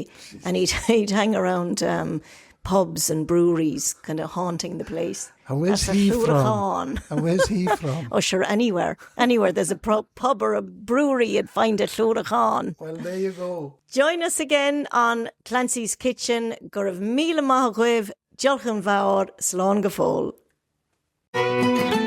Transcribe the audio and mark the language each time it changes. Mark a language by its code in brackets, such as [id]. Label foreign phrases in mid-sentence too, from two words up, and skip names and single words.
[en] And he'd hang around pubs and breweries, kind of haunting the place. And where's That's he a from? And where's he from? Oh, sure, anywhere. Anywhere there's a pub or a brewery, you'd find a Clúracháin. Well, there you go. Join us again on Clancy's Kitchen. [ga] Go raibh míle maith agaibh. Diolch an bhfear, slán go fóill.